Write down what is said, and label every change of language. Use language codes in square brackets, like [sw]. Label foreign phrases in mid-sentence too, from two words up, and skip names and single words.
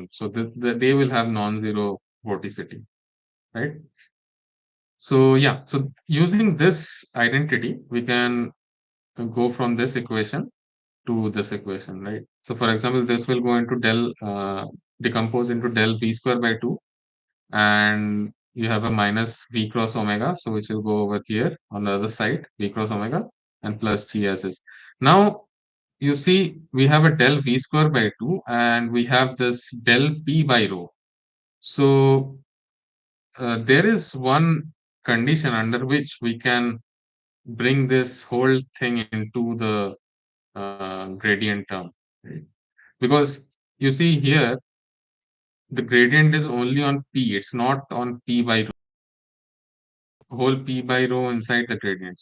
[en] So they will have non-zero vorticity, right? So yeah, so using this identity, we can go from this equation to this equation, right? So for example, this will go into decompose into del v square by 2, and you have a minus v cross omega, so which will go over here on the other side, v cross omega, and plus g as is. Now, you see, we have a del v square by 2, and we have this del p by rho. So there is one condition under which we can bring this whole thing into the gradient term, right? Because you see here, the gradient is only on p, it's not on p by whole p by rho inside the gradient.